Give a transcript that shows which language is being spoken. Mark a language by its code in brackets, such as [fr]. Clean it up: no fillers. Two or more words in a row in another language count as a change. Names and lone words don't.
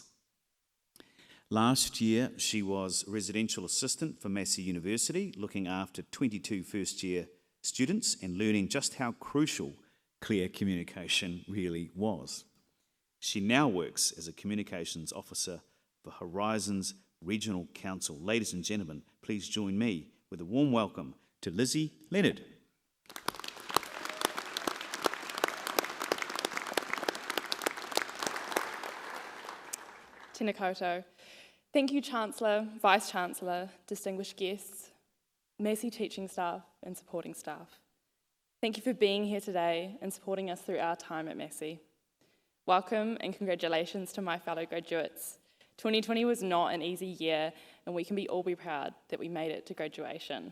[en] Last year, she was residential assistant for Massey University, looking after 22 first-year students and learning just how crucial clear communication really was. She now works as a communications officer for Horizons Regional Council. Ladies and gentlemen, please join me with a warm welcome to Lizzie Leonard. [mi] Tēnā koutou. [en] Thank you, Chancellor, Vice-Chancellor, distinguished guests, Massey teaching staff and supporting staff. Thank you for being here today and supporting us through our time at Massey. Welcome and congratulations to my fellow graduates. 2020 was not an easy year and we can all be proud that we made it to graduation.